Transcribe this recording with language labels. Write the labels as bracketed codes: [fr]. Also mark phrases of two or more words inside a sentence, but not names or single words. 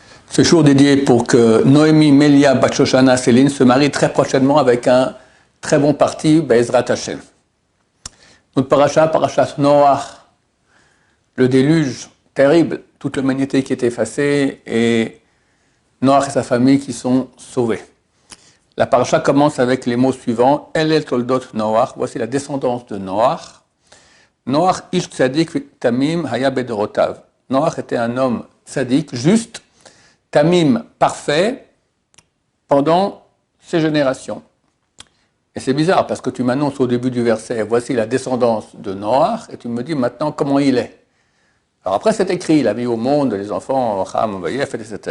[fr] Ce jour dédié pour que Noémie, Melia, Bat Shoshana, Céline se marient très prochainement avec un très bon parti, [he] בעזרת השם. [fr] Notre parashat Noach, le déluge terrible, toute l'humanité qui est effacée et Noach et sa famille qui sont sauvés. La parasha commence avec les mots suivants. [he] אלה תולדות נח, [fr] voici la descendance de Noach. [he] נח איש צדיק תמים היה בדורותיו. [fr] Noach était un homme tzadik, juste, tamim, parfait, pendant ses générations. Et c'est bizarre parce que tu m'annonces au début du verset, voici la descendance de Noach, et tu me dis maintenant comment il est. Alors après c'est écrit, il a mis au monde les enfants, Ham, Vayef, etc.